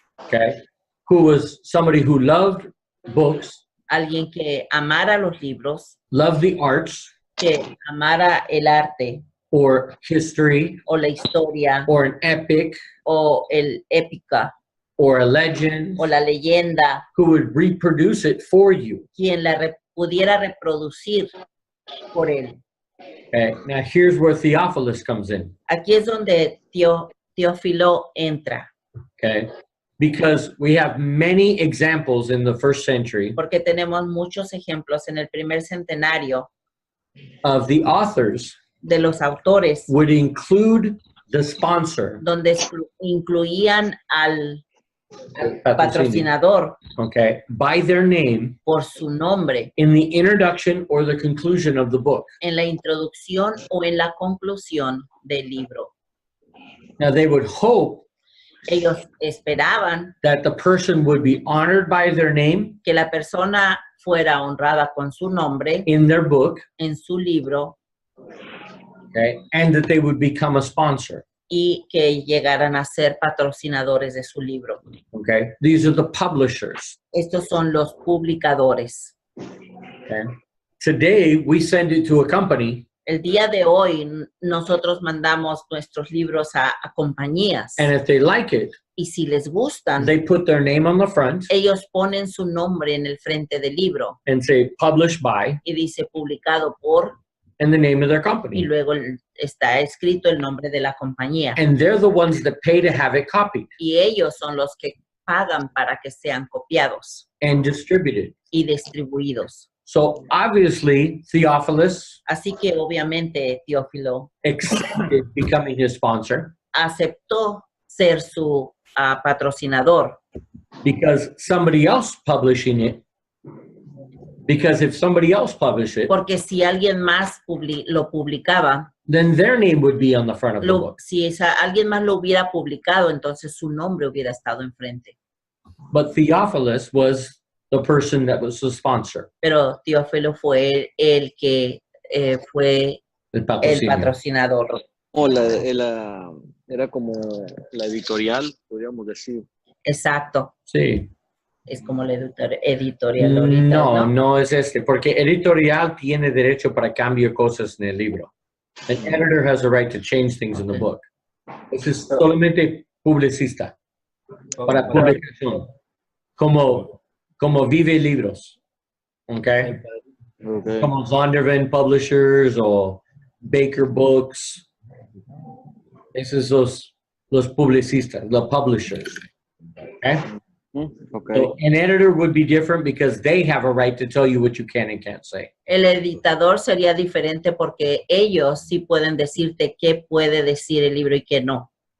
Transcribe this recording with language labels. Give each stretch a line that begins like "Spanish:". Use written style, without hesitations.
English: okay, who was somebody who loved books,
Spanish: Alguien que amara los libros,
English: loved the arts,
Spanish: que amara el arte
English: or history,
Spanish: o la historia
English: or an epic,
Spanish: o el épica
English: or a legend,
Spanish: o la leyenda,
English: who would reproduce it for you.
Spanish: quien pudiera reproducir por él.
English: Okay. Now, here's where Theophilus comes in.
Spanish: Aquí es donde Teófilo entra,
English: Okay. Because we have many examples in the first century
Spanish: porque tenemos muchos ejemplos en el primer centenario
English: of the authors
Spanish: de los autores
English: would include the sponsor,
Spanish: donde incluían al patrocinador
English: okay, by their name
Spanish: por su nombre
English: in the introduction or the conclusion of the book.
Spanish: en la introducción o en la conclusión del libro.
English: Now, they would hope
Spanish: Ellos esperaban
English: that the person would be honored by their name
Spanish: que la persona fuera honrada con su nombre
English: in their book,
Spanish: en su libro
English: okay, and that they would become a sponsor.
Spanish: y que llegaran a ser patrocinadores de su libro.
English: Okay, these are the publishers.
Spanish: Estos son los publicadores.
English: Okay, today we send it to a company,
Spanish: El día de hoy nosotros mandamos nuestros libros a compañías
English: And if they like it,
Spanish: y si les gustan,
English: they put their name on the front
Spanish: ellos ponen su nombre en el frente del libro
English: and say published by
Spanish: y dice publicado por
English: and the name of their
Spanish: y
English: company.
Spanish: luego está escrito el nombre de la compañía.
English: And they're the ones that pay to have it copied
Spanish: Y ellos son los que pagan para que sean copiados
English: and distributed.
Spanish: y distribuidos.
English: So obviously, Theophilus
Spanish: Así que obviamente Teófilo
English: accepted becoming his sponsor
Spanish: aceptó ser su patrocinador
English: because somebody else publishing it, because if somebody else published it,
Spanish: porque si alguien más lo publicaba,
English: then their name would be on the front of the book.
Spanish: si alguien más lo hubiera publicado, entonces su nombre hubiera estado enfrente.
English: But Theophilus was the person that was the sponsor,
Spanish: Pero Teófilo fue el que fue el el patrocinio. patrocinador. O era como la editorial, podríamos decir. Exacto. Sí. Es como la editorial ahorita, ¿no? No es porque editorial tiene derecho para cambiar cosas en el libro.
English: An editor has a right to change things in the book.
Spanish: Ese es solamente publicista, para publicación, como Vive Libros, ¿ok?
English: Okay.
Spanish: Como Zondervan Publishers o Baker Books. Esos son los publicistas, los publishers.
English: Okay? Okay. So an editor would be different because they have a right to tell you what you can and can't say.
Spanish: El editador sería diferente porque ellos sí pueden decirte qué puede decir el libro y qué no.